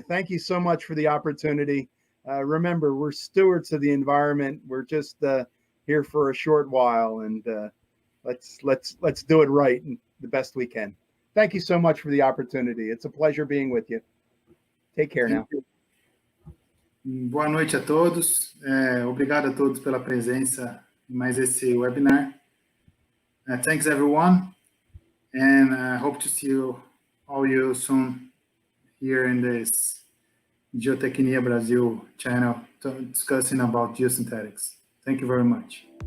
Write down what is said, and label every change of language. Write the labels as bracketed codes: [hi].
[en] Thank you so much for the opportunity. Remember, we're stewards of the environment. We're just here for a short while, and let's do it right and the best we can. Thank you so much for the opportunity. It's a pleasure being with you. Take care now. [pt] Boa noite a todos. Obrigado a todos pela presença em mais esse webinar. [en] Thanks everyone, and I hope to see all you soon here in this Geotecnia Brazil channel discussing about geosynthetics. Thank you very much.